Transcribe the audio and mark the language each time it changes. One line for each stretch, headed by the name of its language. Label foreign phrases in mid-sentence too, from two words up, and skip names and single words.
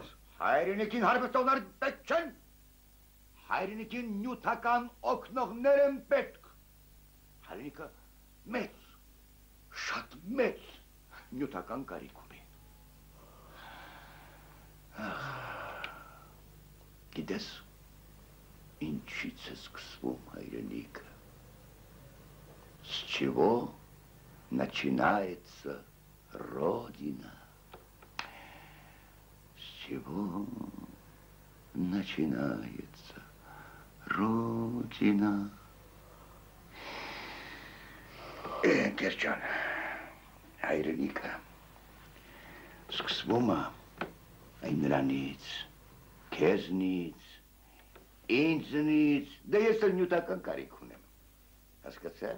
Armenian: Հայրենիքին հարբեցողներ պետք չեն։ Հայրենիքին նյութական օգնողներ են պետք։ Հայրենիքը մեծ, շատ մեծ նյութական կարիք ունի։ Գիտես, ինչից է սկսվում հայրենիքը։
Russian: С чего начинается Родина? С чего начинается Родина?
Armenian: Ընկեր ջան, հայրենիքը սկսվում է այն նրանից, քեզնից, ինձնից, դե ես էլ նյութական կարիք ունեմ։ Հասկացար։